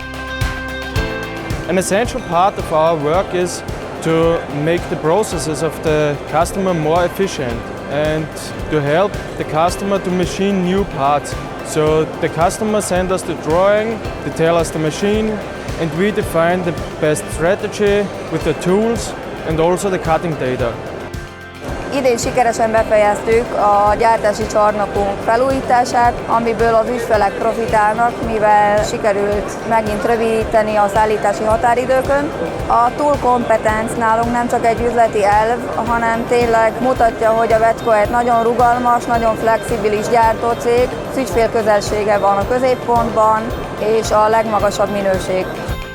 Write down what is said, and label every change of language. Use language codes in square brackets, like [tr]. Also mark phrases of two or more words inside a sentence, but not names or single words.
[en] An essential part of our work is to make the processes of the customer more efficient and to help the customer to machine new parts. So the customer sends us the drawing, they tell us the machine, and we define the best strategy with the tools and also the cutting data. [hu] Idén sikeresen befejeztük a gyártási csarnokunk felújítását, amiből az ügyfelek profitálnak, mivel sikerült megint rövidíteni a szállítási határidőkön. A [en] tool competence [hu] nálunk nem csak egy üzleti elv, hanem tényleg mutatja, hogy a WEDCO egy nagyon rugalmas, nagyon flexibilis gyártócég, az ügyfél közelsége van a középpontban, és a legmagasabb minőség.